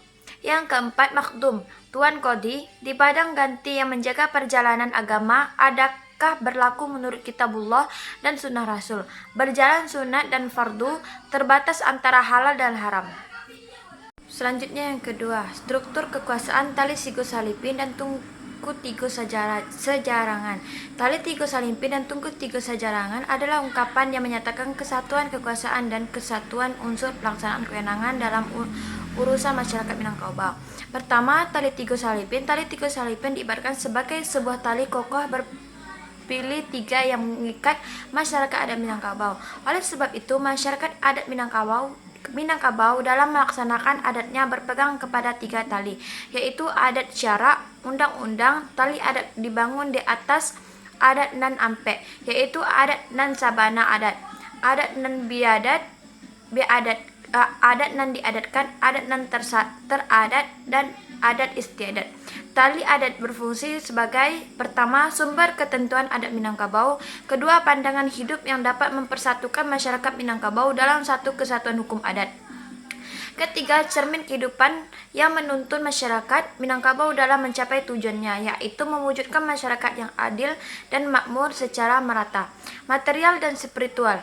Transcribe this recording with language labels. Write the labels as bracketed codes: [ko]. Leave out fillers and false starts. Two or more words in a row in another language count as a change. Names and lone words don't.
[id] Yang keempat, Makdum, Tuan Kodi di Padang Ganti yang menjaga perjalanan agama, adakah berlaku menurut Kitabullah dan Sunnah Rasul, berjalan sunat dan fardu, terbatas antara halal dan haram. Selanjutnya yang kedua, struktur kekuasaan Tali Tigo Salipin dan Tungku Tigo Sajarangan. Tali Tigo Salipin dan Tungku Tigo Sajarangan adalah ungkapan yang menyatakan kesatuan kekuasaan dan kesatuan unsur pelaksanaan kewenangan dalam urusan masyarakat Minangkabau. Pertama, Tali Tigo Salipin. Tali Tigo Salipin diibaratkan sebagai sebuah tali kokoh berpilih tiga yang mengikat masyarakat adat Minangkabau. Oleh sebab itu, masyarakat adat Minangkabau dalam melaksanakan adatnya berpegang kepada tiga tali, yaitu adat syarak, undang-undang. Tali adat dibangun di atas [min] adat nan ampek, [id] yaitu [min] adat nan sabana adat nan adat nan diadatkan, adat nan teradat, [id] dan adat istiadat. Tali adat berfungsi sebagai pertama, sumber ketentuan adat Minangkabau, kedua, pandangan hidup yang dapat mempersatukan masyarakat Minangkabau dalam satu kesatuan hukum adat, ketiga, cermin kehidupan yang menuntun masyarakat Minangkabau dalam mencapai tujuannya, yaitu mewujudkan masyarakat yang adil dan makmur secara merata, material dan spiritual.